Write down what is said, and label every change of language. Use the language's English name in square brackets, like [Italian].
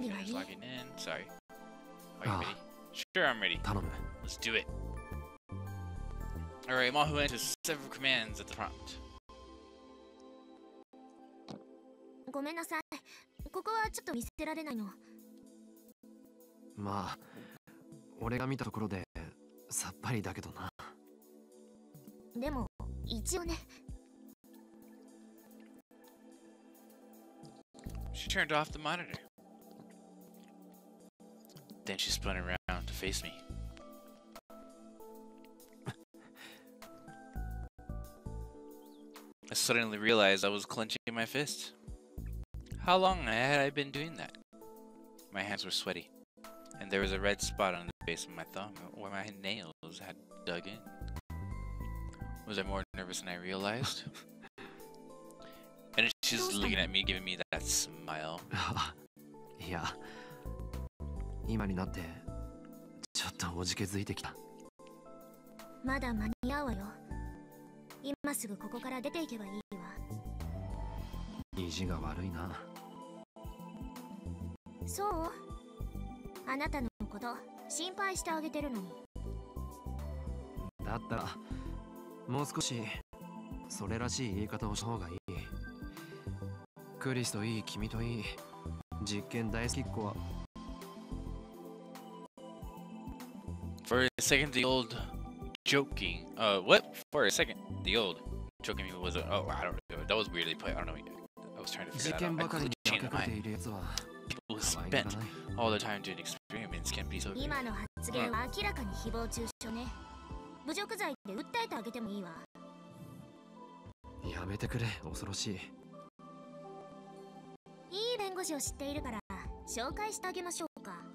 [English] Finish logging in. Sorry. Are you ready? Sure, I'm ready. [Japanese] 頼む。 [English] Let's do it. Alright, Mahu enters several commands at the prompt. [Japanese] ごめんなさい。ここはちょっと見せられないの。まあ、俺が見たところでさっぱりだけどな。でも、一応ね。 [English] She turned off the monitor. Then she spun around to face me. I suddenly realized I was clenching my fist. How long had I been doing that? My hands were sweaty, and there was a red spot on the base of my thumb where my nails had dug in. Was I more nervous than I realized? And she's looking at me, giving me that smile. [Japanese] いや、今になってちょっとおじけづいてきた。まだ間に合うわよ。今すぐここから出ていけばいいわ。意地が悪いな。そう？あなたのこと心配してあげてるのに。だったらもう少しそれらしい言い方をした方がいい。クリスといい、君といい、実験大好きっ子は。 [English] For a second, the old joking. What? For a second, the old joking me was. Oh, I don't know. That was weirdly put. I don't know. I was trying to figure that out. I couldn't change my mind. People who spent all the time doing experiments can be so. [Japanese] 今の発言は明らかに誹謗中傷ね。侮辱罪で訴えてあげてもいいわ。やめてくれ、恐ろしい。いい弁護士を知っているから紹介してあげましょうか。